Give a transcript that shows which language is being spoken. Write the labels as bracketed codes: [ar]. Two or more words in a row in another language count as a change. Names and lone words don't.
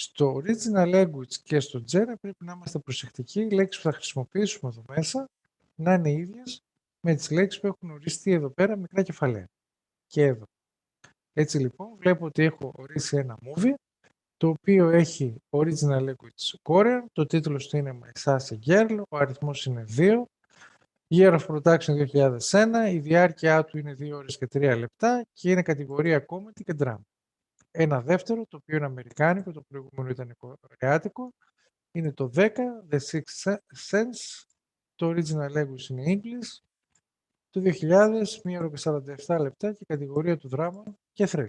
[el] Στο [en] original language [el] και στο Jera πρέπει να είμαστε προσεκτικοί. Οι λέξεις που θα χρησιμοποιήσουμε εδώ μέσα να είναι ίδιες με τις λέξεις που έχουν οριστεί εδώ πέρα μικρά κεφαλαία. Και εδώ. Έτσι λοιπόν βλέπω ότι έχω ορίσει ένα movie το οποίο έχει [en] original language Korean, [el] το τίτλος του είναι My Sassy Girl, ο αριθμός είναι 2, [en] Year of Production 2001, [el] η διάρκεια του είναι 2 ώρες και 3 λεπτά και είναι κατηγορία comedy και drama. Ένα δεύτερο, το οποίο είναι αμερικάνικο, το προηγούμενο ήταν κορεάτικο, είναι το 10, The Sixth Sense, το [en] original language [el] είναι English, το 2000, 1 ώρα και 47 λεπτά και κατηγορία του δράμα και thriller.